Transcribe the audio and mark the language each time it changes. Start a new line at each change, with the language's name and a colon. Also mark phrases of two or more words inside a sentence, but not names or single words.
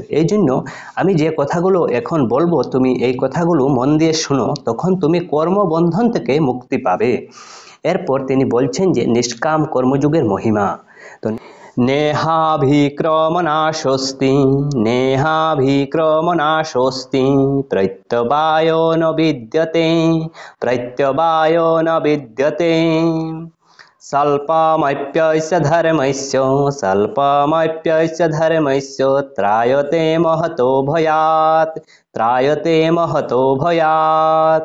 Bangla: এই জন্য আমি যে কথাগুলো এখন বলবো তুমি এই কথাগুলো মন দিয়ে শুনো, তখন তুমি কর্মবন্ধন থেকে মুক্তি পাবে। এরপর তিনি বলছেন যে নিষ্কাম কর্মযুগের মহিমা।
Sanskrit: তো নেহাভিক্রমনাশস্তি নেহাভিক্রমনাশস্তি প্রত্যবায় ন বিদ্যতে প্রত্যবায় ন বিদ্যতে স্বল্পমপ্যস্য ধর্মস্য স্বল্পমপ্যস্য ধর্মস্য ত্রায়তে মহতো ভয়াৎ ত্রায়তে মহতো ভয়াৎ।